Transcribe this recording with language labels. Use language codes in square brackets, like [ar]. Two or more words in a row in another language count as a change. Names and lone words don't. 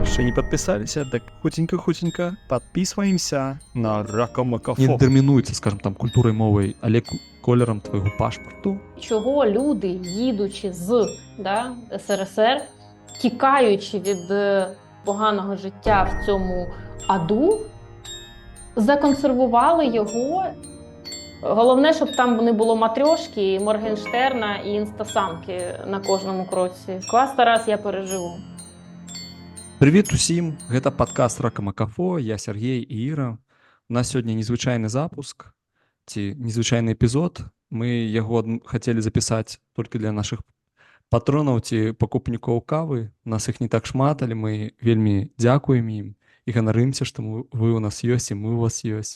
[ru] еще не подписалися, так хутенько-хутенько подписываемся на [be] Не Ракамакафо. детэрмінуецца, скажем, там культурай, мовай, але колерам твайго пашпарту. [uk] Чого люди, їдучи з СРСР, тікаючи від поганого життя в цьому аду, законсервували його. Головне, щоб там не було матрьошки, Моргенштерна і інстасамки на кожному кроці. Клас, Тарас, я переживу. [be] Привіт усім, гэта падкаст Ракамакафо, я Сергей і Іра. У нас сёння незвычайны запуск, ці незвычайны эпізод. Мы яго хацелі запісаць толькі для нашых патронаў ці пакупнікоў кавы. У нас іх не так шмат, але мы вельмі дзякуем ім і ганарымся, што вы у нас ёсць і мы у вас ёсць.